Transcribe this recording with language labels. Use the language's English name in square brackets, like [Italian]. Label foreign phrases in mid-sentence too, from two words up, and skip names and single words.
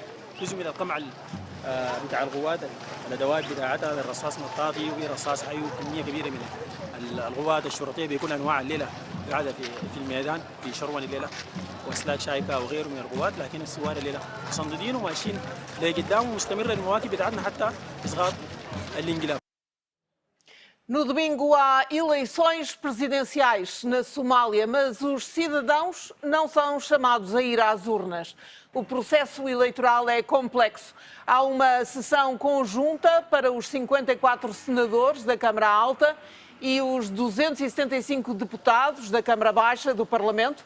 [Arabic] جزء من القمع بتاع القوات الادوات بتاعتها الرصاص مطاطي وفي رصاص حي وكميه كبيره من القوات الشرطيه بكل انواع الليله قاعده في الميدان في شرون الليله واسلاك شايكه وغيره من القوات، لكن السوار الليله مصندين وماشيين لقدام ومستمره المواكب بتاعتنا حتى اسقاط الانقلاب. [Portuguese] No domingo há eleições presidenciais na Somália, mas os cidadãos não são chamados a ir às urnas. O processo eleitoral é complexo. Há uma sessão conjunta para os 54 senadores da Câmara Alta e os 275 deputados da Câmara Baixa do Parlamento.